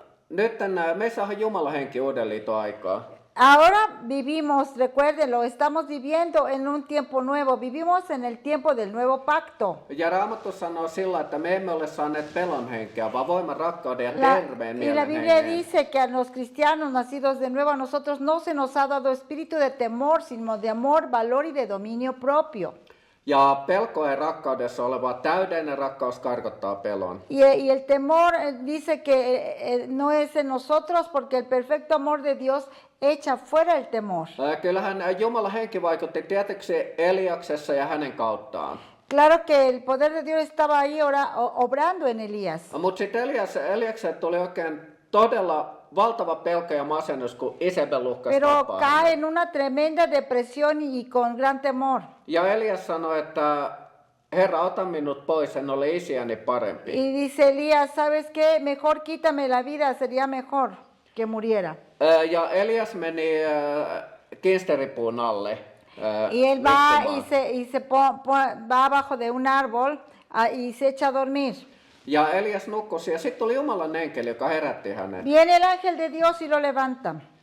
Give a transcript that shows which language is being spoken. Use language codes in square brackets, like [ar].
[fi] Nyt me saadaan Jumalan henki uuden liiton aikaa. [es] Ahora vivimos, recuérdenlo, estamos viviendo en un tiempo nuevo, vivimos en el tiempo del nuevo pacto. [fi] Ja Raamattu sanoo sillä, että me emme ole saaneet pelon henkeä, vaan voiman, rakkauden ja terveen [es] Y la [fi] mielen [es] Biblia [fi] hengen. [es] dice que a los cristianos nacidos de nuevo a nosotros no se nos ha dado espíritu de temor, sino de amor, valor y de dominio propio. [fi] Ja pelko ja rakkaudessa oleva täydellinen rakkaus karkottaa pelon. [es] Y el temor dice que no es en nosotros porque el perfecto amor de Dios echa fuera el temor. [fi] Kyllähän Jumalan henki vaikutti tietysti Eliaksessa ja hänen kauttaan. [es] Claro que el poder de Dios estaba ahí obrando en Elías. [fi] Mutta sitten Eliakselle tuli oikein todella valtava pelko ja masennus, kun Isabel uhkasi [es] Pero [fi] tappaa [es] cae [fi] hänet. [es] en una tremenda depresión y con gran temor. [fi] Ja Elias sanoi, että Herra, ota minut pois, en ole isiäni parempi. [es] Y dice Elías, ¿sabes qué? Mejor quítame la vida, sería mejor que muriera. [fi] Ja Elias meni kinsteripuun alle. [es] Y él va [fi] nukkumaan. [es] y se va abajo de un árbol y se echa a dormir. [fi] Ja Elias nukkui ja sitten tuli Jumalan enkeli, joka herätti hänet. [es] Viene el ángel de Dios y lo levanta.